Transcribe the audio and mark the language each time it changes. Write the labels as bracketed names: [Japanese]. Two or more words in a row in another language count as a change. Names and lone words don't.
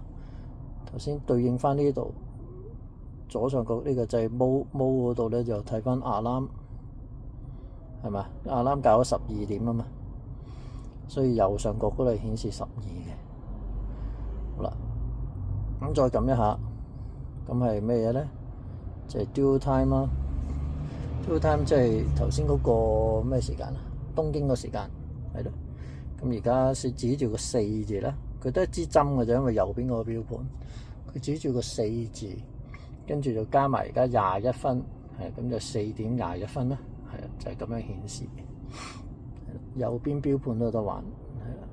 [Cantonese] 頭先對應翻呢度左上角呢個掣毛嗰度咧，就睇翻alarm係嘛？alarm校咗12點啊嘛，所以右上角嗰度顯示12嘅。好啦，咁再撳一下，咁係咩嘢咧？就係 [English] due time [Cantonese] 啦。 [English] due time [Cantonese] 即係頭先嗰個咩時間啊？東京個時間係咯。咁而家指住個4字啦。佢都係一支針嘅啫，因為右邊個錶盤，佢指住個4字，跟住就加埋而家21分，係咁就4點21分啦，係啊，就係咁樣顯示。右邊錶盤都有得玩，係啦。